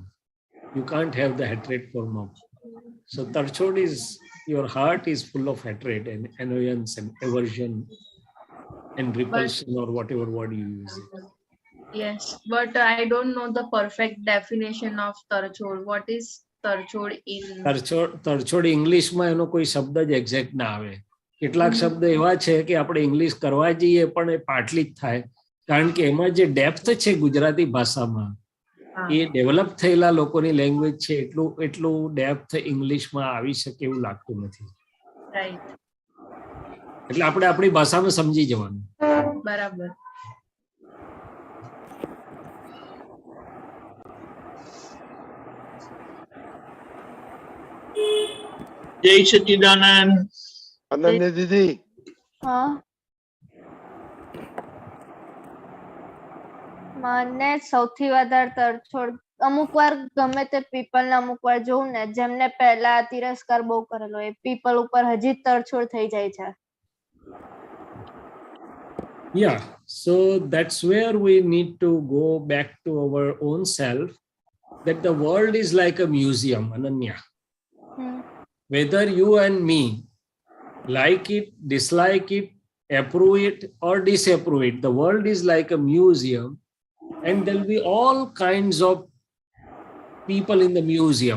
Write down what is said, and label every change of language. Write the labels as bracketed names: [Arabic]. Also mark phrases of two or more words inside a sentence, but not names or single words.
[English] You can't have the hatred for mom. So tarchod is, your heart is full of hatred and annoyance and aversion and repulsion, or whatever word you use. Yes, but I don't know the perfect definition of Tarchod. What is Tarchod in? [Gujarati] Tarchod English માં એનો કોઈ શબ્દ જ એક્ઝેક્ટ ના આવે. કેટલાક શબ્દ એવા છે કે આપણે ઇંગ્લિશ કરવા જઈએ પણ એ પાટલી જ થાય, કારણ કે એમાં જે ડેપ્થ છે ગુજરાતી ભાષામાં, એ ડેવલપ થયેલા લોકોની લેંગ્વેજ છે, એટલું ડેપ્થ ઇંગ્લિશમાં આવી શકે એવું લાગતું નથી. એટલે આપણે આપણી ભાષામાં સમજી જવાનું. બરાબર. Jai Sachidanand. Ananya Didi. મને સૌથી વધારે તરછોડ અમુક વાર ગમે તે પીપલ ને અમુક વાર જોઉં ને, જેમને પહેલા તિરસ્કાર બહુ કરેલો, એ પીપલ ઉપર હજી તરછોડ થઈ જાય છે. [English] Yeah, so that's where we need to go back to our own self, that the world is like a museum, Ananya. Whether you and me like it, dislike it, approve it or disapprove it, the world is like a museum, and there will be all kinds of people in the museum.